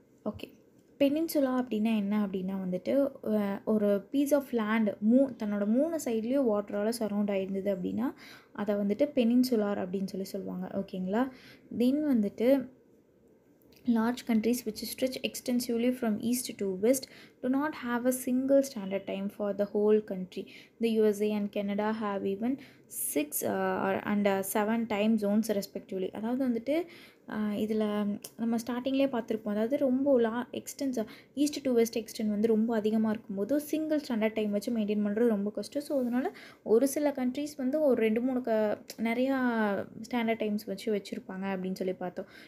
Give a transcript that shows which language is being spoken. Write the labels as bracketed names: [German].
[Tamil] Okay. Peninsula அப்படின்னா என்ன அப்படின்னா வந்துட்டு ஒரு பீஸ் ஆஃப் லேண்ட் தன்னோட 3 சைட்லேயும் வாட்டரால் சரௌண்ட் ஆகிருந்தது அப்படின்னா அதை வந்துட்டு பெனின்சுலார் அப்படின்னு சொல்லுவாங்க. ஓகேங்களா. தென் வந்துட்டு [English] large countries which stretch extensively from east to west do not have a single standard time for the whole country. The USA and Canada have even 6 and 7 time zones respectively. [Tamil] அதாவது வந்துட்டு இதில் நம்ம ஸ்டார்டிங்லேயே பார்த்துருப்போம். அதாவது ரொம்ப எக்ஸ்டென்ஸாக ஈஸ்ட் டு வெஸ்ட் எக்ஸ்டென்ட் வந்து ரொம்ப அதிகமாக இருக்கும்போது சிங்கிள் ஸ்டாண்டர்ட் டைம் வச்சு மெயின்டைன் பண்ணுறது ரொம்ப கஷ்டம். ஸோ அதனால் ஒரு சில கண்ட்ரீஸ் வந்து ஒரு 2-3 நிறையா ஸ்டாண்டர்ட் டைம்ஸ் வச்சுருப்பாங்க அப்படின்னு சொல்லி பார்த்தோம்.